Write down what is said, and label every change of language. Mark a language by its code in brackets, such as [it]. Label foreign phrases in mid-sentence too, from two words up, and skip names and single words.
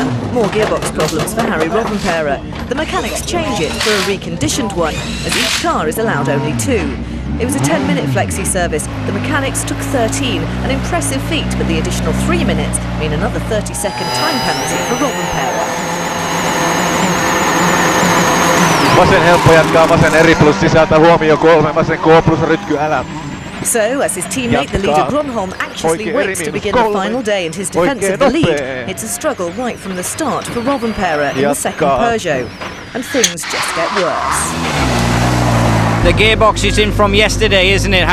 [en] More gearbox problems for Harry Rovanperä. The mechanics change it for a reconditioned one, as each car is allowed only 2. It was a 10-minute flexi service. The mechanics took 13, an impressive feat, but the additional 3 minutes mean another 30-second time penalty for Rovanperä. [fi] Vasen helppo jatkaa vasen eri plus sisältä huomio 3, vasen K plus rytky älä. [en] So, as his teammate, the leader Gronholm, anxiously waits to begin the final day in his defence of the lead, it's a struggle right from the start for Rovanperä in the second Peugeot. And things just get worse. The gearbox is in from yesterday, isn't it?